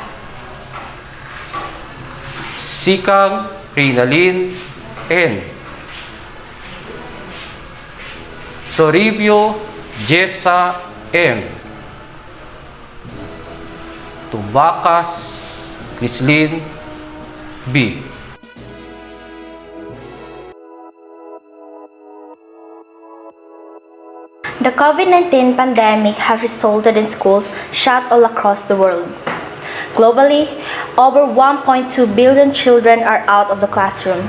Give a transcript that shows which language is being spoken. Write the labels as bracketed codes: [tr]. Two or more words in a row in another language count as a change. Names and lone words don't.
[en] Sikang Reynalyn N. Toribio Jessa M. Tubakas Crislin B. The COVID-19 pandemic has resulted in schools shut all across the world. Globally, over 1.2 billion children are out of the classroom.